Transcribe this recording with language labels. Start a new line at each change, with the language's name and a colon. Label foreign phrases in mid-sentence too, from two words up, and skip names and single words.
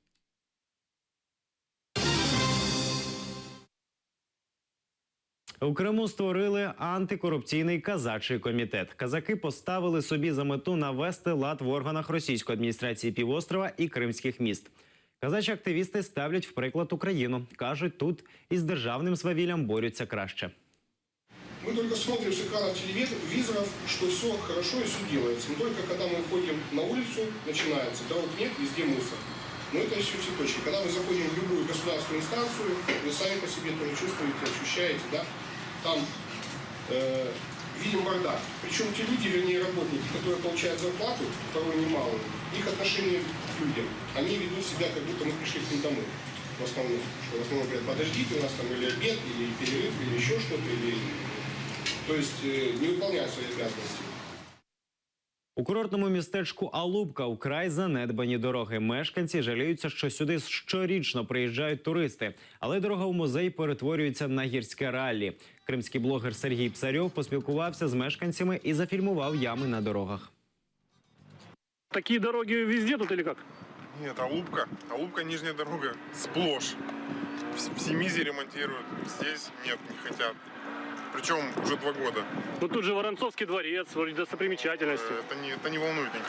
Ukrainian: У Криму створили антикорупційний казачий комітет. Казаки поставили собі за мету навести лад в органах російської адміністрації півострова і кримських міст. Казачі активісти ставлять в приклад Україну. Кажуть, тут із державним свавіллям борються краще.
Russian: Мы только смотрим с экранов телевизоров, что все хорошо и все делается. Но только когда мы выходим на улицу, начинается. Дорог нет, везде мусор. Но это все цветочки. Когда мы заходим в любую государственную инстанцию, вы сами по себе тоже чувствуете, ощущаете, да? Там видим бардак. Причем те люди, вернее работники, которые получают зарплату, порой немалую, их отношение к людям, они ведут себя, как будто мы пришли к ним домой. В основном. Что в основном говорят, подождите, у нас там или обед, или перерыв, или еще что-то, или... То есть не выполняют свои обязанности.
Ukrainian: У курортному містечку Алубка вкрай занедбані дороги. Мешканці жаліються, що сюди щорічно приїжджають туристи. Але дорога в музей перетворюється на гірське раллі. Кримський блогер Сергій Псарьов поспілкувався з мешканцями і зафільмував ями на дорогах.
Russian: Такие дороги везде тут или как? Нет, Алубка. Алубка нижняя дорога сплошь. В Семизе ремонтируют, здесь нет, не хотят. Причем уже 2 года. Ну тут же Воронцовский дворец, вроде достопримечательности. Это не волнует никого.